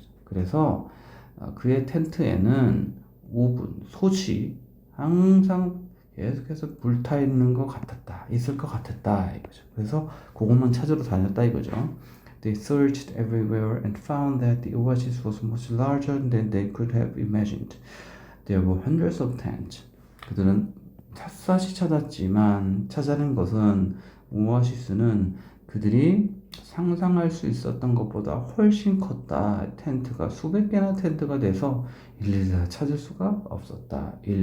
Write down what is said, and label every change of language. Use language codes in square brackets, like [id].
[ko] 그래서 그의 텐트에는 오븐, 솥이 항상 계속해서 불타 있는 것 같았다. 있을 것 같았다. 이거죠. 그래서 그것만 찾으러 다녔다 이거죠. [en] They searched everywhere and found that the oasis was much larger than they could have imagined. There were hundreds of tents. [ko] 그들은 샅샅이 찾았지만 찾아낸 것은 오아시스는 그들이 상상할 수 있었던 것보다 훨씬 컸다. 텐트가 수백 개나 텐트가 돼서 일일이 찾을 수가 없었다.